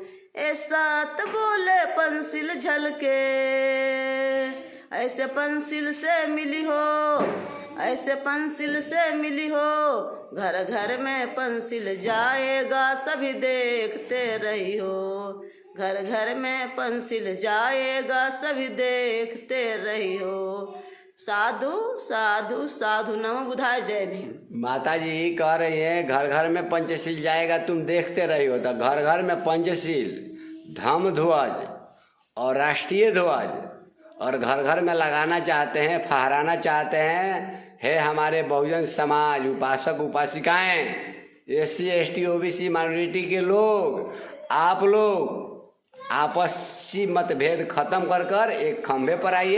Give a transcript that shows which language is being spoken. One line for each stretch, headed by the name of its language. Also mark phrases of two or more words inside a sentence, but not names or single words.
Hindi: ए सात बोले पंचशील झलके, ऐसे पंचशील से मिली हो, ऐसे पंचशील से मिली हो, घर घर में पंचशील जाएगा सभी देखते रही हो, घर घर में पंचशील जाएगा सभी देखते रही हो।
Pali: साधु साधु साधु नमो बुधाय
Hindi: जय भीम। माता जी कह रही है घर घर में पंचशील जाएगा तुम देखते रही हो। तो घर घर में पंचशील, धम्म ध्वज और राष्ट्रीय ध्वज और घर घर में लगाना चाहते हैं, फहराना चाहते हैं। है हमारे बहुजन समाज, उपासक उपासिकाएं, SC ST OBC माइनॉरिटी के लोग, आप लोग आपसी मतभेद खत्म कर कर एक खंभे पर आइए।